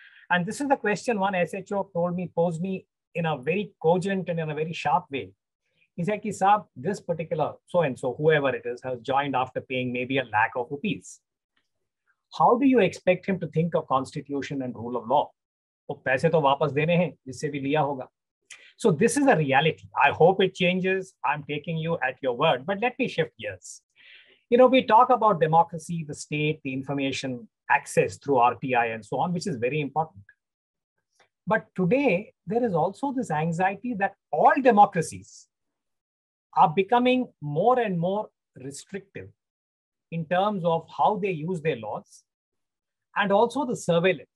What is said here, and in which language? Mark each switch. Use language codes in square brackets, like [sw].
[en] And this is the question one SHO posed me in a very cogent and in a very sharp way. He said, [hi] कि साहब, [en] this particular so-and-so, whoever it is, has joined after paying maybe ₹1 lakh. How do you expect him to think of constitution and rule of law? [hi] वो पैसे तो वापस देने हैं जिससे भी लिया होगा. [en] So this is a reality. I hope it changes. I'm taking you at your word, but let me shift gears. We talk about democracy, the state, the information access through RTI and so on, which is very important. But today, there is also this anxiety that all democracies are becoming more and more restrictive in terms of how they use their laws and also the surveillance.